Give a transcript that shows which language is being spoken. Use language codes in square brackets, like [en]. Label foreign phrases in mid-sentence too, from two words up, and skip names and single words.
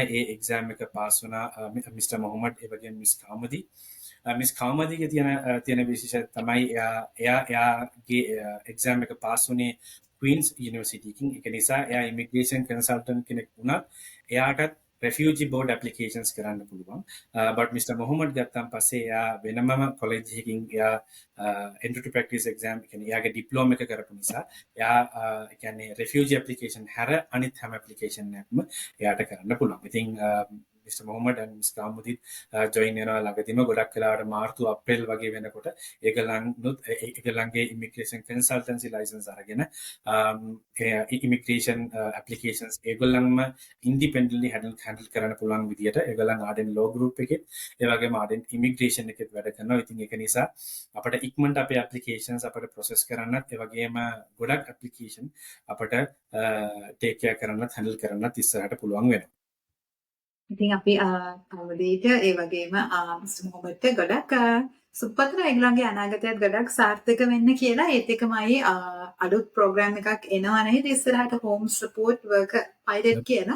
[si] ඒ එක්සෑම් එක පාස් වුණා මිස්ටර් මොහමඩ් ඒ වගේම මිස් කවුමදී. මිස් කවුමදීගේ තියෙන විශේෂය තමයි එයාගේ එක්සෑම් එක පාස් වුණේ ක්වීන්ස් යුනිවර්සිටි එකකින්. ඒක නිසා එයා [en] immigration consultant [si] කෙනෙක් වුණත් එයාටත් [en] refugee board applications [si] කරන්න පුළුවන්. [en] but Mr. [si] Mohammed ගත්තන් පස්සේ එයා වෙනමම college එකකින් එයා [en] enter to practice exam [si] කියන්නේ එයාගේ diploma එක කරපු නිසා එයා කියන්නේ [en] refugee application [si] හැර අනිත් හැම application එකක්ම එයාට කරන්න පුළුවන්. ඉතින් Mr. Mohammed and Ms. Kamudit join වෙනවා ළඟදීම ගොඩක් වෙලාවට මාර්තු අප්‍රේල් වගේ වෙනකොට ඒගොල්ලන්ගේ [en] immigration consultancy license [si] අරගෙන [en] immigration applications [si] ඒගොල්ලන්ම [en] independently handle [si] කරන්න පුළුවන් විදියට ඒගොල්ලන් ආඩෙන් [en] law group [si] එකෙත් ඒ වගේම ආඩෙන් immigration එකෙත් වැඩ කරනවා. ඉතින් ඒක නිසා අපිට ඉක්මනට අපේ applications අපිට process කරන්නත් ඒ වගේම ගොඩක් application අපිට [en] take care [si] කරන්නත් handle කරන්නත් ඉස්සරහට පුළුවන් වෙනවා. ඉතින් අපි කවුදීට ඒ වගේම මිස්ටර් මොහොමඩ්ට ගොඩක් සුපතන ඒගොල්ලන්ගේ අනාගතයත් ගොඩක් සාර්ථක වෙන්න කියලා ඒත් එකමයි අලුත් ප්‍රෝග්‍රෑම් එකක් එනවා නේද ඉස්සරහට [en] home support worker pilot [si] කියලා.